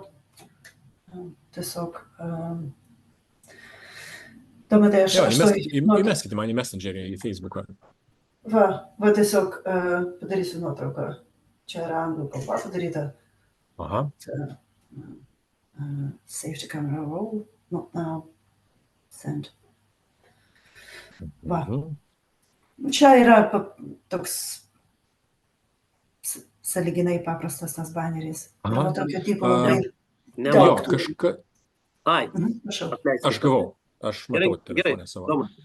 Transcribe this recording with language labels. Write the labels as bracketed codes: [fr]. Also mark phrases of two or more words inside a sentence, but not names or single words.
[lt] Tiesiog. Domatai, Įmeskite man į Messengerį, į Facebooką. Va tiesiog padarysiu nuotrauką. Čia yra anglų kalba padaryta. Aha. [en] Save to camera roll. Not now. Send. [lt] Va. Čia yra toks sąlyginai paprastas tas baneris. Aha. Tokio tipo labai. Jo, kažką. Ai, Aš gavau. Aš matau telefonę savo.